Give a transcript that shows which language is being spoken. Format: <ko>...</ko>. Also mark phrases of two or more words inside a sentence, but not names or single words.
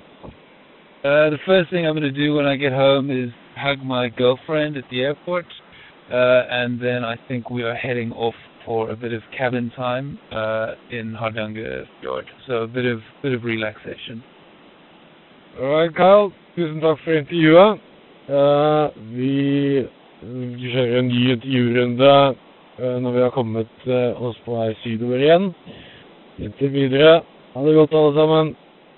<en>The first thing I'm going to do when I get home is hug my girlfriend at the airport, and then I think we are heading off for a bit of cabin time in Hardanger Fjord. So a bit of relaxation. Alright, Kyle.</en> <no>Tusen takk for intervjuet. Vi kjører en ny intervjurunde når vi har kommet oss på vei sydover igjen. Inntil videre. Ha det godt alle sammen.</no>